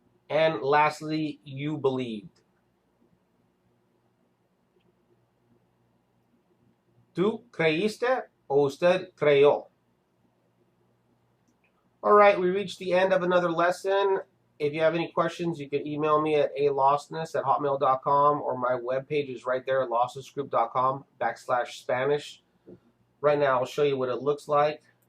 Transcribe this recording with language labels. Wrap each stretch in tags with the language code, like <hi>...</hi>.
<en>And lastly, you believed.</en> <es>¿Tú creíste o usted creyó?</es> <en>All right, we reached the end of another lesson. If you have any questions, you can email me at alostness@hotmail.com, or my webpage is right there at lostnessgroup.com/Spanish. Right now, I'll show you what it looks like.</en>